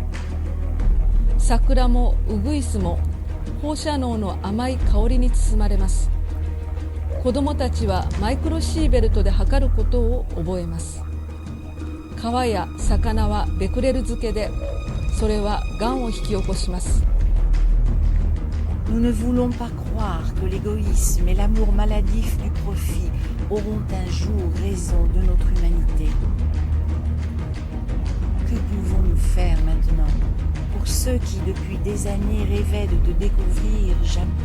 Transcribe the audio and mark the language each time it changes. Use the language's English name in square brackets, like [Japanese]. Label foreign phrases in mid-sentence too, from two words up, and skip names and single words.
[Japanese] 桜もウグイスも放射能の甘い香りに包まれます。子どもたちはマイクロシーベルトで測ることを覚えます。川や魚はベクレル漬けで、それはがんを引き起こします。 [French] Nous ne voulons pas croire que l'égoïsme et l'amour maladif du profit auront un jour raison de notre humanité. Que pouvons-nous faire maintenant pour ceux qui depuis des années rêvaient de te découvrir, Japon?